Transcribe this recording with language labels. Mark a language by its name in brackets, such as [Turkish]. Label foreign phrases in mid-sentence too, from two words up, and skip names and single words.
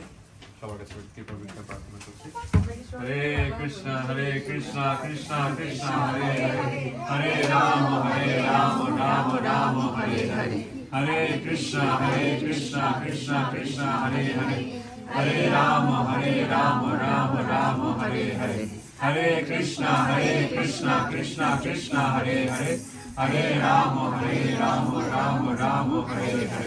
[Bangla] সবার কাছে কৃপা ভিক্ষা প্রার্থনা করছি। [Sanskrit] হরে কৃষ্ণ কৃষ্ণ কৃষ্ণ হরে হরে হরে রাম রাম রাম হরে হরে। হরে কৃষ্ণ কৃষ্ণ কৃষ্ণ হরে হরে হরে রাম রাম রাম হরে হরে। হরে কৃষ্ণ কৃষ্ণ হরে হরে হরে রাম রাম রাম হরে হরে।